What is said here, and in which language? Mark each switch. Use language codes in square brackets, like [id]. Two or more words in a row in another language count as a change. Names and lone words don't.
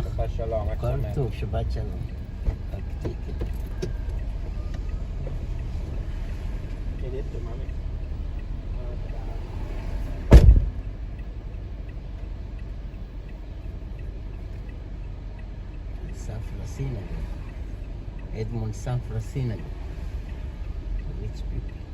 [he] שבת שלום, כל טוב, שבת שלום. [it] Che hai detto, mami? [en] Safra synagogue. Edmond Safra synagogue. Rich people.